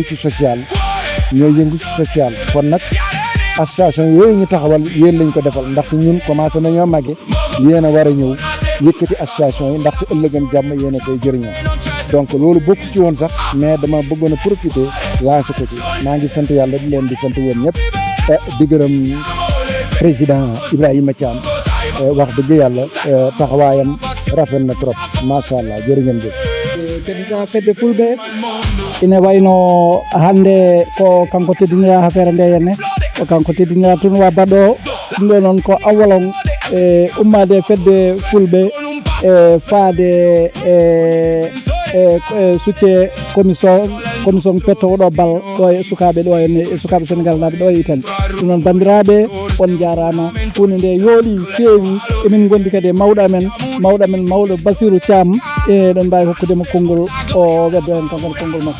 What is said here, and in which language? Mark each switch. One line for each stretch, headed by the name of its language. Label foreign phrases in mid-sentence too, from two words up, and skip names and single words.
Wolof: ci social kon nag association yooyu ñu taxawal yéen lañ ko defal ndax ñun commencé nañoo màgge yéen a war a ñëw yëkkati association yi ndaxte ëllëgam jàmm yéen a koy jëriñoo donc loolu bokk ci woon sax mais dama bëggoon a profiter lancé ko ci maa ngi sant yàlla di leen di sant yéen ñëpp di gërëm président Ibrahima Thiam wax dëgg yàlla taxawaayam rafet na trop
Arabic: ما شاء الله
Wolof: jërë ngeen jëf.
Fula: président fedde fulɓe ina wayno hannde ko kanko teddinira affaire nde henne ko kanko teddinira tournoi baɗɗo ɗum ɗo noon ko awolon e ummade fedde fulɓe e faade succe commission pettowo ɗo bal ɗo e sukaɓe ɗo henne e sukaɓe sénégal naɓe ɗo e Italie ɗum noon bandiraɓe on jarama hunde nde yooɗi feewi emin gondi kadi e mawɗo amen mawɗo Basirou Thiam e ɗon mbawi hokkudema konngol o weddo hen kankone konngol makko